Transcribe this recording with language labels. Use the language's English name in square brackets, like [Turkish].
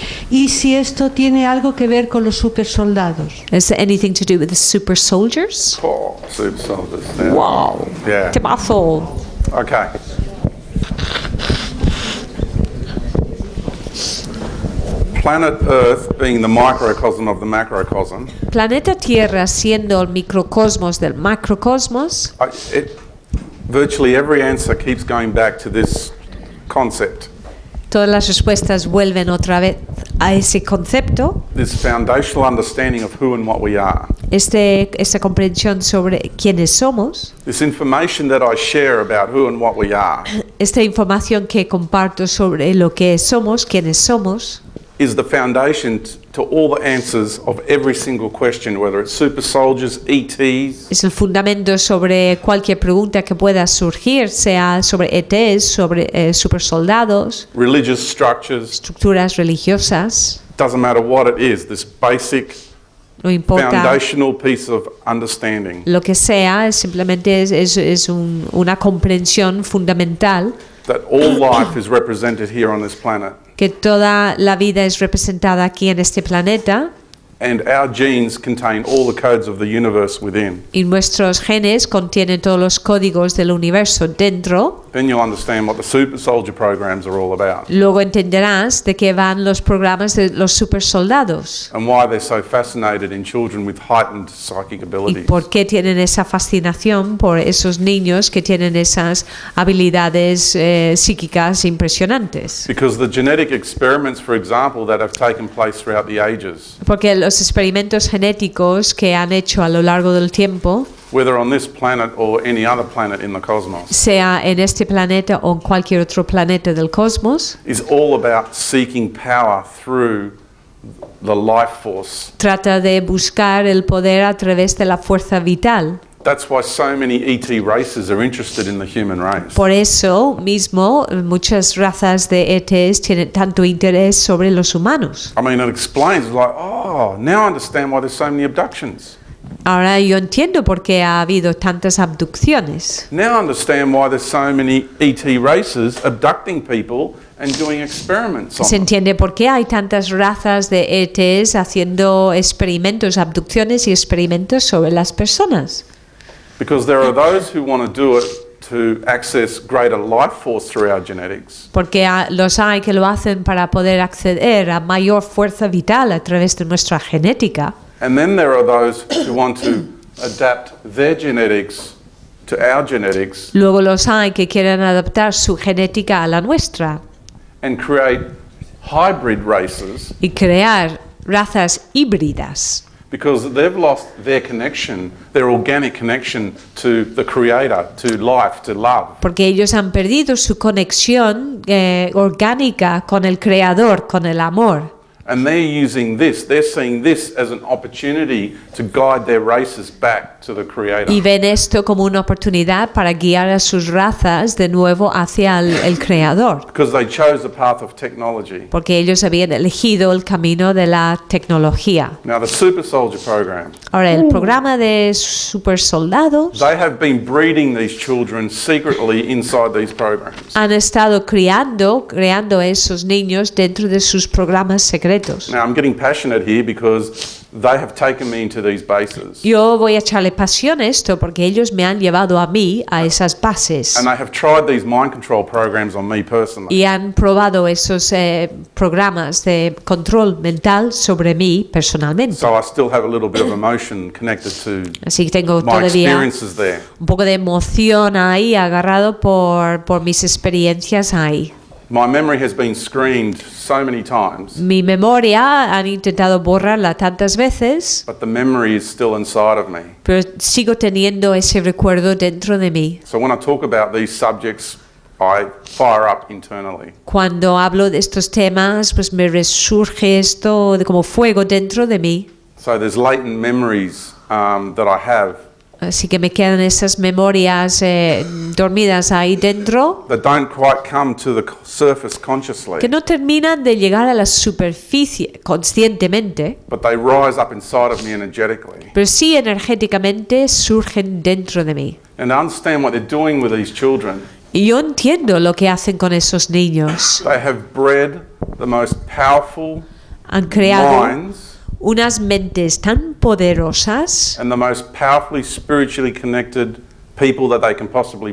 [Spanish] y si esto tiene algo que ver con los supersoldados. [English] is there anything to do with the super soldiers? Oh, super soldiers. Yeah. Wow. Yeah. [Spanish] Temazo. [English] Okay. Planet Earth being the microcosm of the macrocosm, [Spanish] Planeta Tierra siendo el microcosmos del macrocosmos, [English] virtually every answer keeps going back to this concept, [Spanish] todas las respuestas vuelven otra vez a ese concepto, [English] this foundational understanding of who and what we are. [Spanish] esta comprensión sobre quiénes somos, [English] This information that I share about who and what we are [Spanish] esta información que comparto sobre lo que somos, quiénes somos, [English] is the foundation to all the answers of every single question, whether it's super soldiers, ETs, [Spanish] es el fundamento sobre cualquier pregunta que pueda surgir, sea sobre ETs, sobre supersoldados, [English] religious structures, [Spanish] estructuras religiosas, [English] doesn't matter what it is, this basic [Spanish] no importa [English] foundational piece of understanding [Spanish] lo que sea, simplemente es una comprensión fundamental [English] that all life is represented here on this planet. [Spanish] que toda la vida es representada aquí en este planeta [English] And our genes contain all the codes of the universe within. [Spanish] y nuestros genes contienen todos los códigos del universo dentro. [English] Then you'll understand what the super soldier programs are all about [Spanish] Luego entenderás de qué van los programas de los supersoldados [English] and why they're so fascinated in children with heightened psychic [Spanish] y [English] abilities. [Spanish] por qué tienen esa fascinación por esos niños que tienen esas habilidades psíquicas impresionantes. [English] Because the genetic experiments, for example, that have taken place throughout the ages, [Spanish] Porque los experimentos genéticos que han hecho a lo largo del tiempo, [English] whether on this planet or any other planet in the cosmos, [Spanish] sea en este planeta o en cualquier otro planeta del cosmos, [English] is all about seeking power through the life force. [Spanish] trata de buscar el poder a través de la fuerza vital. [English] That's why so many ET races are interested in the human race. [Spanish] Por eso mismo muchas razas de ETs tienen tanto interés sobre los humanos. [English] I mean, it explains, like, oh, now I understand why there's so many abductions. [Spanish] Ahora yo entiendo por qué ha habido tantas abducciones. [English] Now I understand why there's so many ET races abducting people and doing experiments on [Spanish] Se [English] them. [Spanish] entiende por qué hay tantas razas de ETs haciendo experimentos, abducciones y experimentos sobre las personas. [English] Because there are those who want to do it to access greater life force through our genetics. [Spanish] Porque los hay que lo hacen para poder acceder a mayor fuerza vital a través de nuestra genética. [English] And then there are those who want to adapt their genetics to our genetics [Spanish] Luego los hay que quieren adaptar su genética a la nuestra [English] and create hybrid races [Spanish] y crear razas híbridas. [English] because they've lost their connection, their organic connection to the Creator, to life, to love. [Spanish] Porque ellos han perdido su conexión orgánica con el Creador, con el amor. [English] And they're using this, they're seeing this as an opportunity to guide their races back to the Creator. [Spanish] Y ven esto como una oportunidad para guiar a sus razas de nuevo hacia el Creador. [English] Because they chose the path of technology. [Spanish] Porque ellos habían elegido el camino de la tecnología. [English] Now the Super Soldier program, [Spanish] Ahora, el programa de supersoldados [English] they have been breeding these children secretly inside these programs. [Spanish] han estado creando esos niños dentro de sus programas secretos. [English] Now I'm getting passionate here because they have taken me into these bases. [Spanish] Yo voy a echarle pasión a esto porque ellos me han llevado a mí a esas bases [English] And they have tried these mind control programs on me personally. [Spanish] y han probado esos programas de control mental sobre mí personalmente. [English] So I still have a little bit of emotion connected to [Spanish] Así que tengo [English] my [Spanish] todavía [English] experiences there. [Spanish] un poco de emoción ahí, agarrado por mis experiencias ahí. [English] My memory has been screened so many times, [Spanish] Mi memoria han intentado borrarla tantas veces, [English] but the memory is still inside of me. [Spanish] pero sigo teniendo ese recuerdo dentro de mí. [English] So when I talk about these subjects, I fire up internally. [Spanish] Cuando hablo de estos temas, pues me resurge esto de como fuego dentro de mí. [English] So there's latent memories that I have [Spanish] Así que me quedan esas memorias dormidas ahí dentro [English] that don't quite come to the surface consciously, [Spanish] que no terminan de llegar a la superficie conscientemente, [English] but they rise up inside of me energetically. [Spanish] pero sí energéticamente surgen dentro de mí. [English] And to understand what they're doing with these children, [Spanish] Y yo entiendo lo que hacen con esos niños. [English] they have bred the most powerful [Spanish] Han creado [English] minds [Spanish] unas mentes tan poderosas [English] and the most powerfully spiritually connected people that they can possibly